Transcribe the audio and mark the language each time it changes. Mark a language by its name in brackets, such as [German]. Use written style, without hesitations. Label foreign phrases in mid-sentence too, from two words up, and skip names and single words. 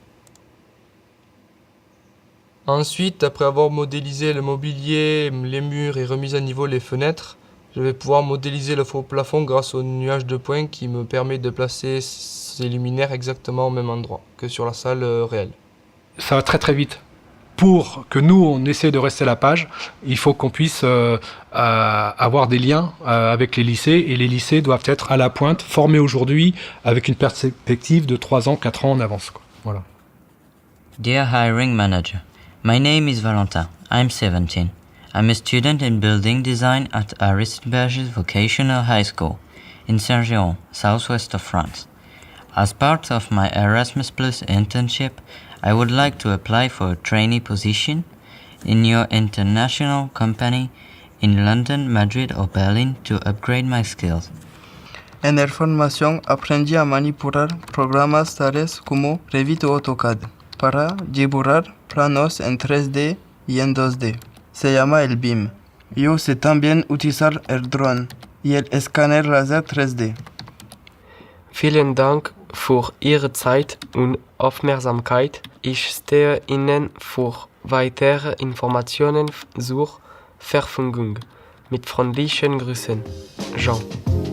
[French] Ensuite, après avoir modélisé le mobilier, les murs et remis à niveau les fenêtres, je vais pouvoir modéliser le faux plafond grâce au nuage de points qui me permet de placer ces luminaires exactement au même endroit que sur la salle réelle. Ça va très très vite. pour que nous, on essaie de rester à la page, il faut qu'on puisse avoir des liens avec les lycées, et les lycées doivent être à la pointe, formés aujourd'hui, avec une perspective de 3 ans, 4 ans en avance, quoi. Voilà. [English] Dear Hiring Manager, my name is Valentin. I'm 17. I'm a student in building design at Aristoberges Vocational High School in Saint-Géon, southwest of France. As part of my Erasmus Plus internship, I would like to apply for a trainee position in your international company in London, Madrid or Berlin to upgrade my skills. [Spanish] En el formación aprendí a manipular programas tales como Revit o AutoCAD para dibujar planos en 3D y en 2D. Se llama el BIM. Yo sé también utilizar el drone y el escáner láser 3D. [German] Vielen Dank für Ihre Zeit und Aufmerksamkeit. Ich stehe Ihnen für weitere Informationen zur Verfügung. Mit freundlichen Grüßen, Jean.